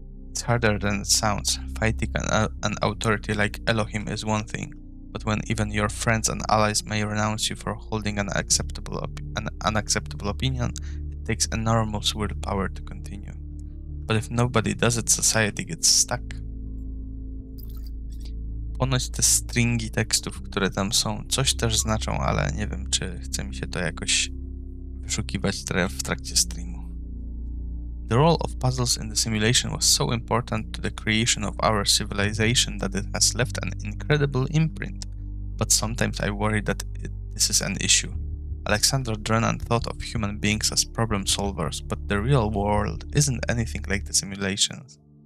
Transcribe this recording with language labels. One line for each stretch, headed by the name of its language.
English: It's harder than it sounds. Fighting an authority like Elohim is one thing, but when even your friends and allies may renounce you for holding an unacceptable opinion, it takes enormous willpower to continue. But if nobody does it, society gets stuck.
Polish: Ponoć te stringi tekstów, które tam są, coś też znaczą, ale nie wiem, czy chce mi się to jakoś wyszukiwać w trakcie streamu.
English: The role of puzzles in the simulation was so important to the creation of our civilization that it has left an incredible imprint, but sometimes I worry that this is an issue. Alexander Drennan thought of human beings as problem solvers, but the real world isn't anything like the simulations.